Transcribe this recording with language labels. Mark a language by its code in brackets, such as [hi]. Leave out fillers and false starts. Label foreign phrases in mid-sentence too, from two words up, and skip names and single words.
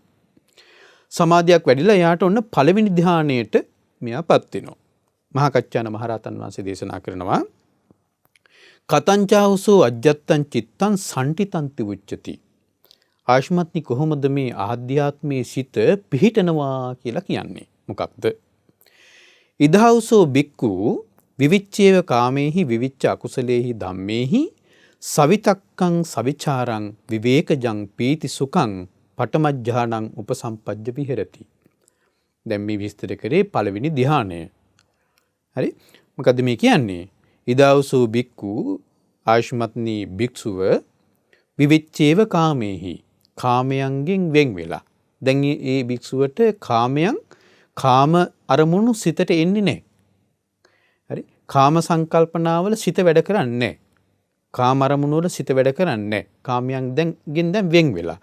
[si] සමාධියක් වැඩිලා එයාට ඔන්න පළවෙනි ධ්‍යානයට මෙයාපත් වෙනවා. මහා කච්චායන මහරහතන් වහන්සේ දේශනා කරනවා [pi] කතංචාවසෝ අජ්ජත්තං චිත්තං සම්ටිතන්ති උච්චති. [si] ආශ්මත්නි කොහොමද මේ ආධ්‍යාත්මයේ සිත පිහිටනවා කියලා කියන්නේ? මොකක්ද? [pi] ඉදහවසෝ බික්කු විවිච්චේව කාමේහි විවිච්ච අකුසලේහි ධම්මේහි සවිතක්කං සවිචාරං විවේකජං පීති සුඛං පඨමඥානං උපසම්පජ්ජ විහෙරති. [si] දැන් මේ විස්තර කරේ පළවෙනි ධ්‍යානය. හරි? මොකද්ද මේ කියන්නේ? [pi] ඉදහවසෝ බික්කු [si] ආශ්මත්නි භික්ෂුව [pi] විවිච්චේව කාමේහි [si] කාමයන්ගෙන් වෙන් වෙලා. දැන් මේ භික්ෂුවට කාම අරමුණු සිතට එන්නේ නැහැ. හරි? කාම සංකල්පනාවල සිත වැඩ කරන්නේ නැහැ. කාම අරමුණු වල සිත වැඩ කරන්නේ නැහැ. කාමයන් දැන් වෙන් වෙලා.